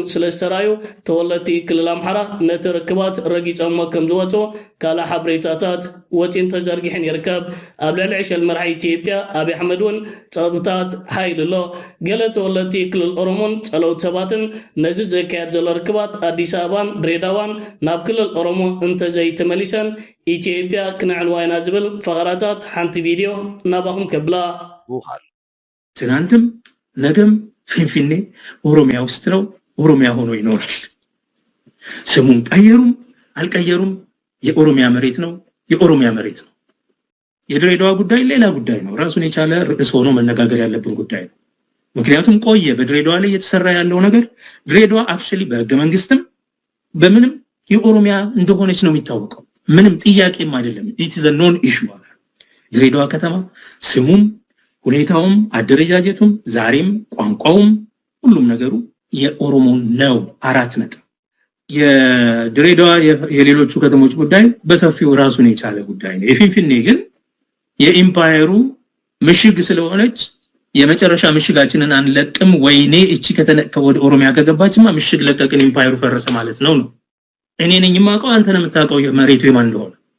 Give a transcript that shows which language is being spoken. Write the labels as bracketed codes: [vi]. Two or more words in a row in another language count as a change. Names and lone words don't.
[ti] ስለስተራዩ ተወለቲ ክልል አምሓራ ነቲ ርክባት ረጊፆም ከም ዝወፁ ካላ ሓብሬታታት ወጪን ተዘርጊሕን ይርከብ ኣብ ልዕሊ ዕሸል መራሒ ኢትዮጵያ ኣብይ ኣሕመድን ፀጥታት ሓይል ኣሎ ገለ ተወለቲ ክልል ኦሮሞን ፀለውት ሰባትን ነዚ ዘካየድ ዘሎ ርክባት ኣዲስ ኣበባን ድሬዳዋን ናብ ክልል ኦሮሞ እንተዘይ ተመሊሰን ኢትዮጵያ ክንዕንዋይና ዝብል ፈቐራታት ሓንቲ ቪድዮ ናባኹም ከብላ [am] ውኻል ትናንትም ነገም ፊንፊኔ ኦሮሚያ ውስጥ ነው ኦሮሚያ ሆኖ ይኖራል ስሙን ቀየሩም አልቀየሩም የኦሮሚያ መሬት ነው የኦሮሚያ መሬት ነው የድሬዳዋ ጉዳይ ሌላ ጉዳይ ነው ራሱን የቻለ ርዕስ ሆኖ መነጋገር ያለብን ጉዳይ ነው ምክንያቱም ቆየ በድሬዳዋ ላይ የተሰራ ያለው ነገር ድሬዳዋ አክቹሊ በህገ መንግስትም በምንም የኦሮሚያ እንደሆነች ነው የሚታወቀው ምንም ጥያቄም አይደለም [en] it is a non issue [am] ድሬዳዋ ከተማ ስሙም ሁኔታውም አደረጃጀቱም ዛሬም ቋንቋውም ሁሉም ነገሩ የኦሮሞ ነው 4 ነጥብ የድሬዳዋ የሌሎቹ ከተሞች ጉዳይ በሰፊው ራሱን የቻለ ጉዳይ ነው የፊንፊኔ ግን የኢምፓየሩ ምሽግ ስለሆነች የመጨረሻ ምሽጋችንን አንለቅም ወይኔ እቺ ከተነከ ወደ ኦሮሚያ ከገባችማ ምሽግ ለቀቅን ኢምፓየሩ ፈረሰ ማለት ነው እኔ ነኝ ማቀው አንተ ነው የምታውቀው የመሬቱ የማን እንደሆነ